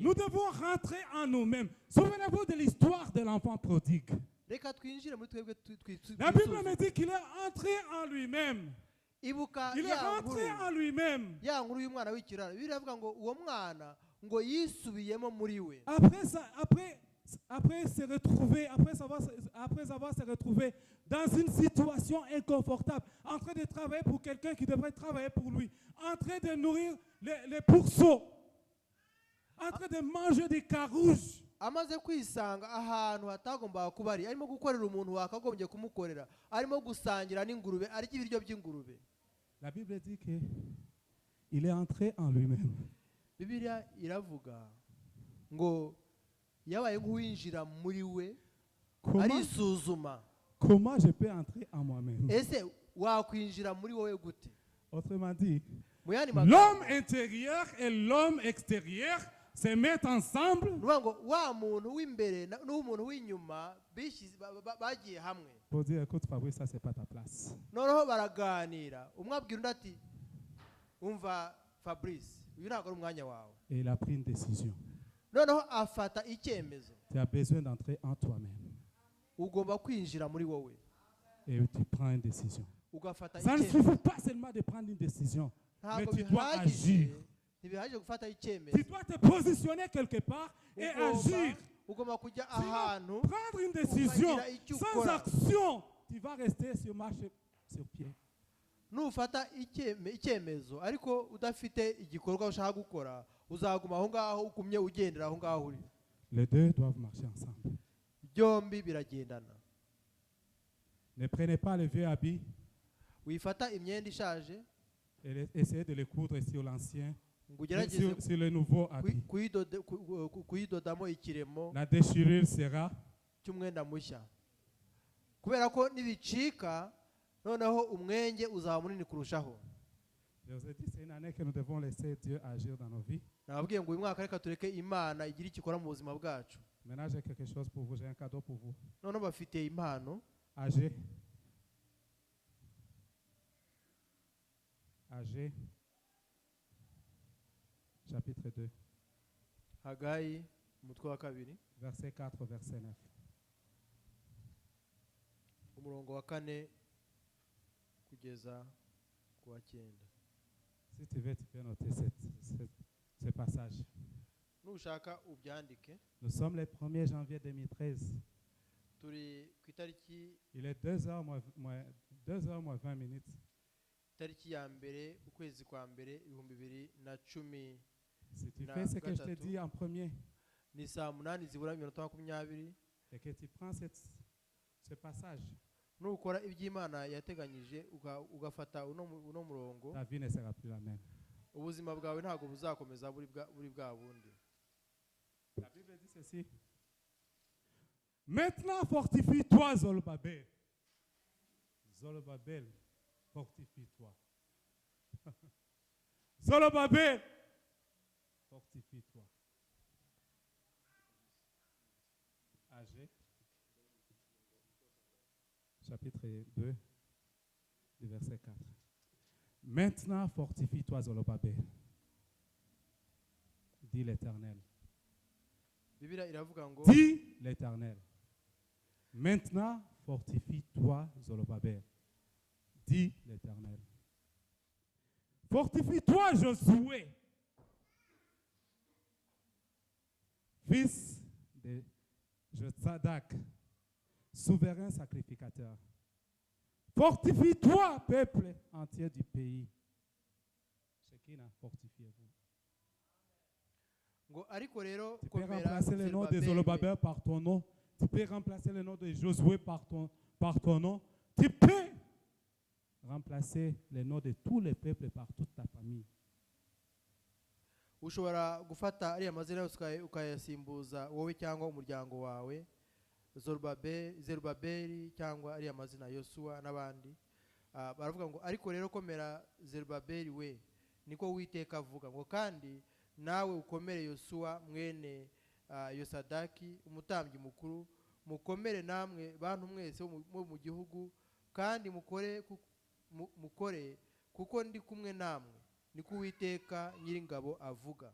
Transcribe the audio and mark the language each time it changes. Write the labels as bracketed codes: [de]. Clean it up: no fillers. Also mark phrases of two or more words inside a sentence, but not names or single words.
[fr] Nous devons rentrer en nous-mêmes. Souvenez-vous de l'histoire de l'enfant prodigue. [rw] Reka twinjire muri twebwe [fr] La Bible me dit qu'il est entré en lui-même. [rw] ibuka [fr] Il est rentré en lui-même. [rw] ya nkuru y'umwana w'ikirara, biravuga ngo uwo mwana ngo yisubiyemo muri we. [fr] Après avoir se retrouvé dans une situation inconfortable, en train de travailler pour quelqu'un qui devrait travailler pour lui, en train de nourrir les pourceaux, en train de manger des carouges. [rw] Amaze kwisanga ahantu hatagombaga kuba ari, arimo gukorera umuntu wakagombye kumukorera, arimo gusangira n'ingurube, arya ibiryo by'ingurube. [fr] La Bible dit qu'il est entré en lui-même. [rw] Bibiliya iravuga ngo yabaye nk'uwinjira muri we, arisuzuma. [fr] Comment je peux entrer en moi-même? [rw] Ese wakwinjira muri wowe gute? [fr] Autrement dit, [rw] Mu yandi [fr] l'homme [rw] magambo, [fr] intérieur et l'homme extérieur se mettent ensemble [rw] nuvuga ngo wa muntu w'imbere n'umuntu w'inyuma bagiye hamwe, [fr] pour dire écoute Fabrice, ça c'est pas ta place. [rw] noneho baraganira, umwe abwira undi ati umva Fabrice, uyu ntabwo ari umwanya wawe. [fr] Et il a pris une décision. [rw] Noneho afata icyemezo, [fr] Tu as besoin d'entrer en toi-même. [rw] ugomba kwinjira muri wowe [fr] Et tu prends une décision. [rw] ugafata [fr] Ça ne [rw] icyemezo. [fr] suffit pas seulement de prendre une décision, mais [rw] Ntabwo [fr] tu dois [rw] bihagije, [fr] agir. [rw] ntibihagije gufata icyemezo, [fr] Tu dois te positionner quelque part et agir. [rw] ugomba kujya [fr] Sinon, [rw] ahantu [fr] prendre une décision [rw] ukagira icyo [fr] sans [rw] ukora. [fr] action, tu vas rester sur marche sur pied. [rw] Nufata icyemezo ariko udafite igikorwa ushaka gukora, uzaguma aho ngaho ugumye ugendera aho ngaho uri. [fr] Les deux doivent marcher ensemble. [rw] Byombi biragendana. [fr] Ne prenez pas le vieux habit [rw] wifata imyenda ishaje [fr] et essayez de le coudre sur l'ancien, [rw] ngo ugerageze [fr] sur le nouveau habit. [rw] kuyidodamo ikiremo [fr] La déchirure sera [rw] cy'umwenda mushya, kubera ko nibicika noneho umwenge uzaba munini kurushaho. [fr] Je vous ai dit, c'est une année que nous devons laisser Dieu agir dans nos vies. [rw] Nababwiye ngo uyu mwaka reka tureke Imana igira icyo ikora mu buzima bwacu. [fr] Maintenant, j'ai quelque chose pour vous, j'ai un cadeau pour vous. [rw] Noneho bafite impano. [fr] Agé. Agé. Chapitre 2. [rw] Hagayi umutwe wa 2 [fr] Verset 4, verset 9. [rw] umurongo wa 4 kugeza ku wa 9. [fr] Si tu veux, tu peux noter ce passage. [rw] Nushaka ubyandike. [fr] Nous sommes le 1er janvier 2013. [rw] Turi ku itariki, [fr] Il est 2h moins 20 minutes. [rw] Tariki ya mbere ukwezi kwa mbere 2010. [fr] Si tu fais ce que je te dis en premier, [rw] Ni saa 8 zibura 20 [fr] et que tu prends ce passage, [rw] nukora iby'Imana yateganyije ugafata uno murongo, [fr] ta vie ne sera plus la même. [rw] ubuzima bwawe ntago buzakomeza buri bwa bundi. [fr] La Bible dit ceci. Maintenant fortifie-toi, Zorobabel. Zorobabel, fortifie-toi. Zorobabel, fortifie-toi. Agé, chapitre 2, du verset 4. Maintenant fortifie-toi, Zorobabel, dit l'Éternel. [rw] Bibiliya iravuga ngo, [fr] Dit l'Éternel. Maintenant, fortifie-toi, Zorobabel. Dit l'Éternel. Fortifie-toi, Josué, fils de Jotsadak, souverain sacrificateur. Fortifie-toi, peuple entier du pays. Chacun, fortifiez-vous. [rw] ngo ariko rero [fr] Tu peux [rw] komera [fr] remplacer le nom de Zorobabel par ton nom. Tu peux remplacer le nom de Josué par ton nom. Tu peux remplacer le nom de tous les peuples par toute ta famille. [rw] ushobora gufata ariya mazina yose ukayasimbuza wowe cyangwa umuryango wawe, Zerubabeli cyangwa ariya mazina Yosuwa n'abandi. Baravuga ngo ariko rero komera Zerubabeli we, niko Uwiteka avuga, ngo kandi nawe ukomere Yosuwa mwene Yosadaki umutambyi mukuru, mukomere namwe bantu mwese mu gihugu, kandi mukore kuko ndi kumwe namwe, niko Uwiteka Nyiringabo avuga.